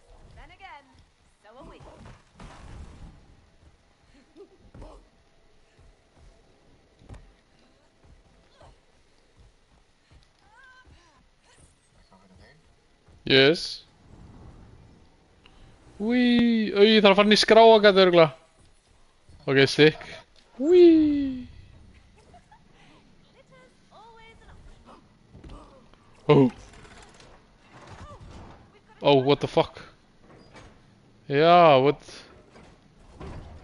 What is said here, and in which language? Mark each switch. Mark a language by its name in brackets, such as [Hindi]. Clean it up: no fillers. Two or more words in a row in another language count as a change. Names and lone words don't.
[English] Then again, so are we. Yes. Whee. [Icelandic] Ég þarf að fara inn í skráagat örgla. [English] Ok, stick. Whee. Oh. Oh, what the fuck? Yeah, what?